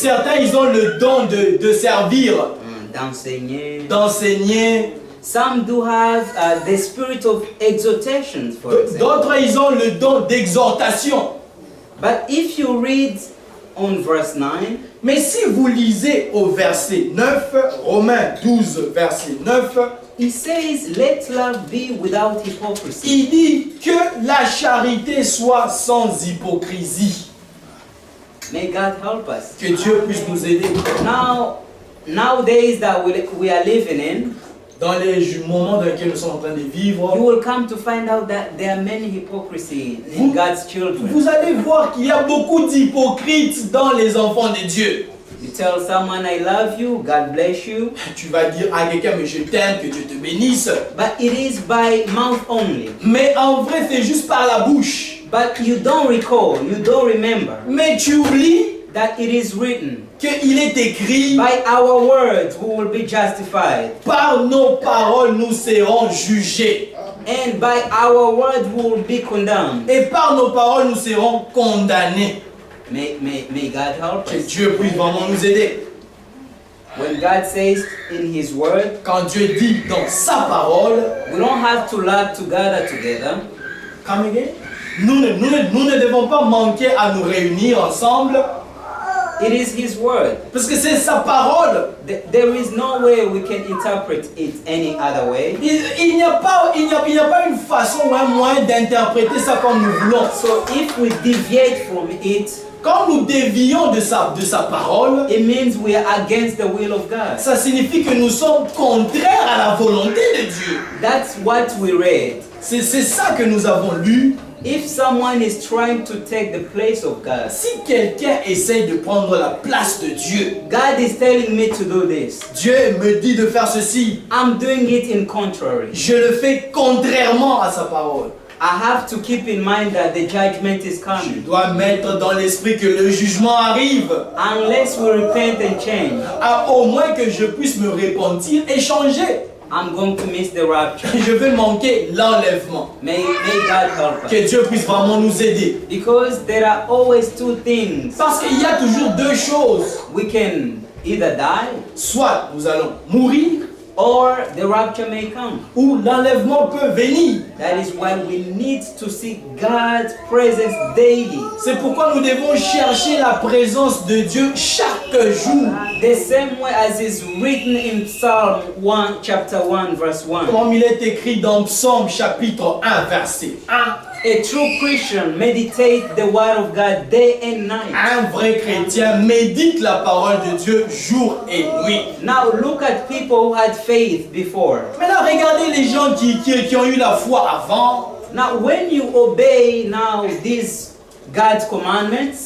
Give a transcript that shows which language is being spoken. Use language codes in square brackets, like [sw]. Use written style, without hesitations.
[fr] certains, ils ont le don de servir, D'enseigner. d'enseigner. [en] Some do have the spirit of exhortation, for example. [fr] D'autres, ils ont le don d'exhortation. [en] But if you read on verse 9, [fr] Mais si vous lisez au verset 9, Romains 12, verset 9, [en] it says, let love be without hypocrisy. [fr] il dit que la charité soit sans hypocrisie. [en] May God help us. [fr] Que Dieu puisse nous aider. [en] Nowadays that we are living in, [fr] Dans les moments dans lesquels nous sommes en train de vivre, [en] you will come to find out that there are many hypocrisy in God's children. [fr] vous allez voir qu'il y a beaucoup d'hypocrites dans les enfants de Dieu. [en] You tell someone, I love you, God bless you, [fr] Tu vas dire à quelqu'un, mais je t'aime, que Dieu te bénisse. [en] but it is by mouth only. [fr] Mais en vrai, c'est juste par la bouche. [en] But you don't recall, you don't remember [fr] Mais tu oublies [en] that it is written, [fr] qu'il est écrit, [en] by our words we will be justified, [fr] par nos paroles nous serons jugés. [en] and by our words we will be condemned. [fr] Et par nos paroles nous serons condamnés. [en] May God help [fr] Que [en] us. [fr] Dieu puisse vraiment nous aider. [en] When God says in His word, [fr] Quand Dieu dit dans sa parole, [en] we don't have to love to gather together. come again? [fr] Nous ne devons pas manquer à nous réunir ensemble [en] It is His word. [fr] parce que c'est sa parole. [en] There is no way we can interpret it any other way. [fr] Il n'y a pas une façon ou un moyen d'interpréter ça comme nous voulons. [en] So if we deviate from it, [fr] Quand nous dévions de sa parole, [en] it means we are against the will of God. [fr] ça signifie que nous sommes contraires à la volonté de Dieu. [en] That's what we read. [fr] C'est ça que nous avons lu. [en] If someone is trying to take the place of God, [fr] Si quelqu'un essaye de prendre la place de Dieu, [en] God is telling me to do this. [fr] Dieu me dit de faire ceci. [en] I'm doing it in contrary. [fr] Je le fais contrairement à sa parole. [en] I have to keep in mind that the judgment is [fr] Je [en] coming. [fr] dois mettre dans l'esprit que le jugement arrive. [en] Unless we repent and change, [fr] Au moins que je puisse me repentir et changer. [en] I'm going to miss the rapture. [fr] Je vais manquer l'enlèvement. [en] May God help us. [fr] Que Dieu puisse vraiment nous aider. [en] Because there are always two things. [fr] Parce qu'il y a toujours deux choses. [en] We can either die [fr] Soit nous allons mourir, [en] or the rapture may come. [fr] ou l'enlèvement peut venir. [en] That is why we need to seek God's presence daily. [fr] C'est pourquoi nous devons chercher la présence de Dieu chaque jour. [en] The same way as is written in Psalm 1, chapter 1, verse 1. [fr] Comme il est écrit dans Psaume chapitre 1, verset 1. [en] A true Christian meditate the word of God day and night. [fr] Un vrai chrétien médite la parole de Dieu jour et nuit. [en] Now look at people who had faith before. [fr] Maintenant, regardez les gens qui ont eu la foi avant. [en] Now when you obey now these God's commandments,